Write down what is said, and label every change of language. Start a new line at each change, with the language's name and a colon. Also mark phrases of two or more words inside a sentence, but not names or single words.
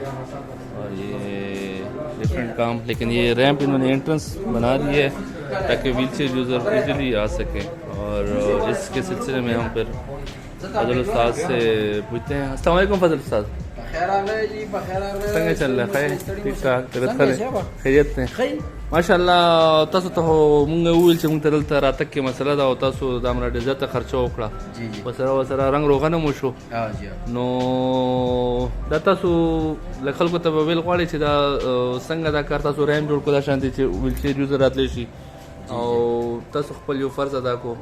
Urdu: اور یہ ڈفرینٹ کام, لیکن یہ ریمپ انہوں نے انٹرنس بنا دی ہے تاکہ
English: wheelchair user easily
Urdu: آ سکیں. اور اس کے سلسلے میں ہم پھر فضل استاد سے پوچھتے ہیں. السلام علیکم فضل استاد. بخیر آگئے جی, بخیر آگئے.
Pashto: څنګه
Urdu: چل رہا ہے؟ ٹھیک ٹھاک,
Pashto: طبیعت ښه ده؟ خیریت دی ماشاءالله. تاسو ته مونږ وویل چې مونږ ته دلته راتګ کې مسله ده او تاسو دا مره ډېر زیاته خرچه وکړه, جی جی, ورسره رنګ روغنه مو شو. جی. نو دا تاسو له خلکو ته به ویل غواړئ چې دا څنګه دا کار تاسو رحم جوړ کړو دا شانتي چې
English: wheelchair user
Pashto: راتلی شي او تاسو خپل یو فرض ادا کو.